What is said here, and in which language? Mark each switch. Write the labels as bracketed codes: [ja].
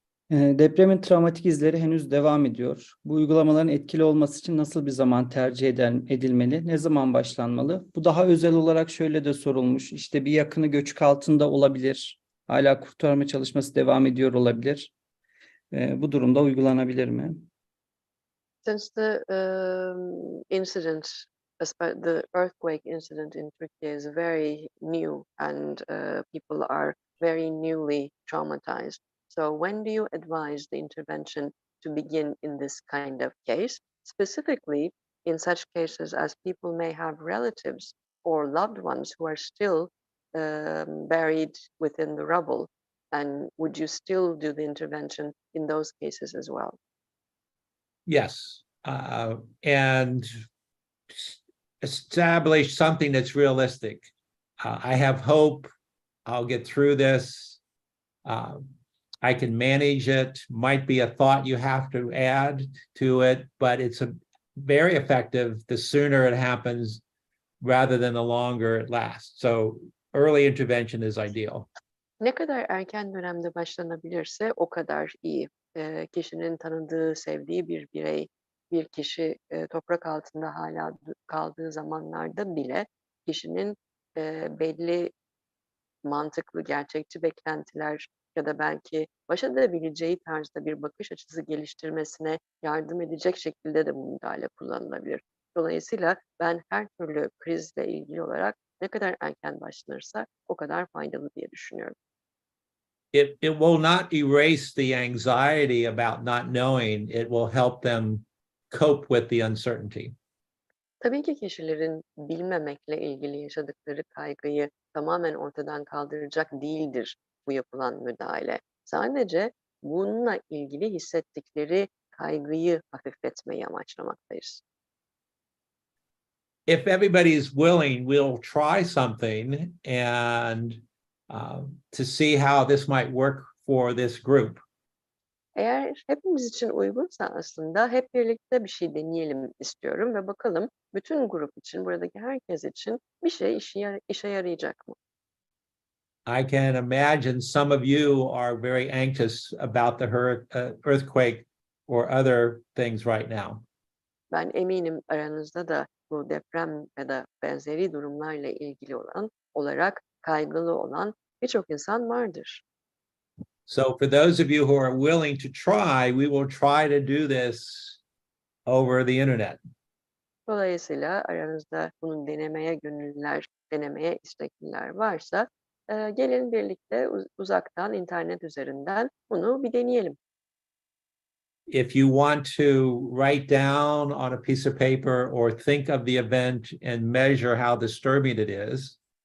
[tr] Depremin travmatik izleri henüz devam ediyor. Bu uygulamaların etkili olması için nasıl bir zaman tercih edilmeli? Ne zaman başlanmalı? Bu daha özel olarak şöyle de sorulmuş. İşte bir yakını göçük altında olabilir. Hala kurtarma çalışması devam ediyor olabilir. Bu durumda uygulanabilir mi? [en] Since the incident, the earthquake incident in Turkey is very new and people are very newly traumatized. So when do you advise the intervention to begin in this kind of case? Specifically, in such cases as people may have relatives or loved ones who are still buried within the rubble. And would you still do the intervention in those cases as well? Yes, and establish something that's realistic. I have hope. I'll get through this. I can manage it. Might be a thought you have to add to it, but it's a very effective the sooner it happens rather than the longer it lasts. So early intervention is ideal. [tr] Ne kadar erken dönemde başlanabilirse o kadar iyi. Kişinin tanıdığı, sevdiği bir birey, bir kişi toprak altında hala kaldığı zamanlarda bile kişinin belli mantıklı, gerçekçi beklentiler ya da belki baş edebileceği tarzda bir bakış açısı geliştirmesine yardım edecek şekilde de bu müdahale kullanılabilir. Dolayısıyla ben her türlü krizle ilgili olarak ne kadar erken başlanırsa o kadar faydalı diye düşünüyorum. [en] It will not erase the anxiety about not knowing. It will help them cope with the uncertainty. [tr] Tabii ki kişilerin bilmemekle ilgili yaşadıkları kaygıyı tamamen ortadan kaldıracak değildir bu yapılan müdahale. Sadece bununla ilgili hissettikleri kaygıyı hafifletmeyi amaçlamaktayız. [en] If everybody is willing, we'll try something and to see how this might work for this group. [tr] Eğer hepimiz için uygunsa aslında hep birlikte bir şey deneyelim istiyorum ve bakalım bütün grup için, buradaki herkes için bir şey işe yarayacak mı? [en] I can imagine some of you are very anxious about the earthquake or other things right now. [tr] Ben eminim aranızda da bu deprem ya da benzeri durumlarla ilgili olarak kaygılı olan birçok insan vardır. [en] So for those of you who are willing to try, we will try to do this over the internet. [tr] Dolayısıyla aranızda bunu denemeye gönüllüler, denemeye istekliler varsa gelin birlikte uzaktan internet üzerinden bunu bir deneyelim. [en] If you want to write down on a piece of paper or think of the event and measure how disturbing it is,